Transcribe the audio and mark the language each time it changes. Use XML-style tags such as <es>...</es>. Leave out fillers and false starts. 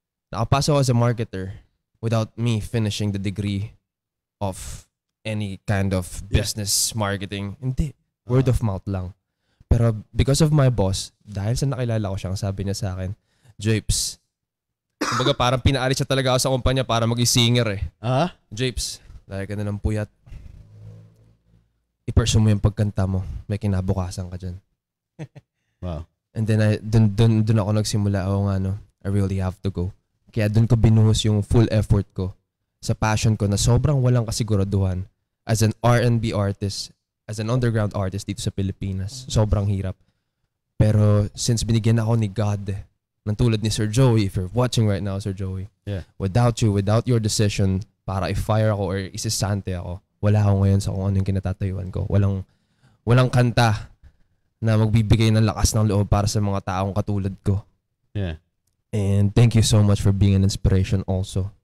<tl>Nakapasok ako</tl> <en>as a marketer without me finishing the degree of any kind of business marketing.</en> <tl>Hindi. Word of mouth lang. Pero</tl> <en>because of my boss,</en> <tl>dahil sa nakilala ko siya, ang sabi niya sa akin, Japes, kumbaga parang pinaalis siya talaga ako sa kumpanya para maging singer eh. Japes, dahil ka na ng puyat, i-pursue mo yung pagkanta mo. May kinabukasan ka dyan. Wow.</tl> <en>And then,</en> <tl>dun ako nagsimula.</tl> <en>I really have to go.</en> <tl>Kaya dun ko binuhos yung full effort ko sa passion ko na sobrang walang kasiguraduhan</tl> <en>as an R&B artist, as an underground artist</en> <tl>dito sa Pilipinas. Sobrang hirap. Pero since binigyan ako ni God, ng tulad ni Sir Joey,</tl> <en>if you're watching right now,</en> <tl>Sir Joey,</tl> <en>without you, without your decision</en> <tl>para i-fire ako or isisante ako, wala ako ngayon sa kung ano yung kinatatayuan ko. Walang kanta na magbibigay ng lakas ng loob para sa mga taong katulad ko. Yeah.</tl> <en>And thank you so much for being an inspiration also.</en>